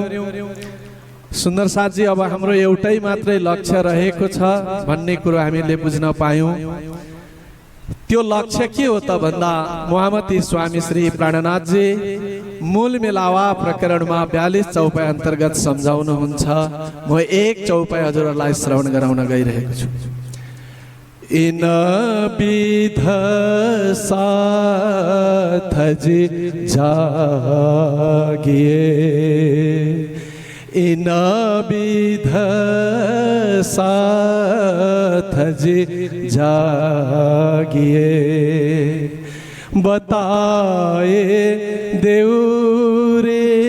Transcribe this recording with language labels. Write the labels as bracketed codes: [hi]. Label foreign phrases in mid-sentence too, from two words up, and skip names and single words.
[ne] सुन्दर साथी, अब हाम्रो एउटै मात्रै लक्ष्य रहेको छ भन्ने कुरो हामीले बुझ्न पायौं। त्यो लक्ष्य के हो त भन्दा महामती स्वामी श्री प्राणनाथ जी मूल मिलावा प्रकरणमा 42 चौपाई अन्तर्गत सम्झाउनुहुन्छ। म एक चौपाई हजुरहरूलाई श्रवण गराउन गइरहेको छु। [hi] इन विध साथ जी जागिए, इन विध साथ जी जागिए, बताए देऊ रे